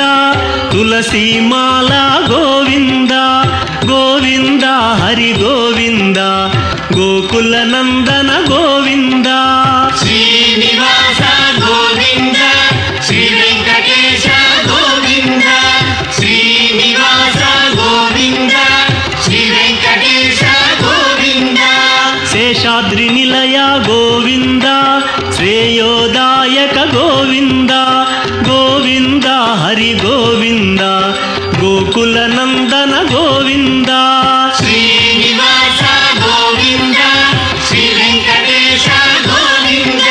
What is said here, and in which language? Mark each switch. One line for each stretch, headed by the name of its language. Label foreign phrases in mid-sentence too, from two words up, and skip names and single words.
Kannada: ತುಳಸಿ ಮಾಲಾ ಗೋವಿಂದ ಗೋವಿಂದ ಹರಿ ಗೋವಿಂದ ಗೋಕುಲ ನಂದನ ಗೋವಿಂದ ಶ್ರೀನಿವಾಸ ಗೋವಿಂದ ಶ್ರೀ ವೆಂಕಟೇಶ ಗೋವಿಂದ ಶ್ರೀನಿವಾಸ ಗೋವಿಂದ ಶ್ರೀ ವೆಂಕಟೇಶ ಗೋವಿಂದ
Telugu: శేషాద్రి నిలయ గోవింద శ్రేయోదాయక గోవింద గోవింద హరి గోవింద గోకుల నందన గోవింద శ్రీనివాస గోవింద శ్రీ వెంకటేశ గోవింద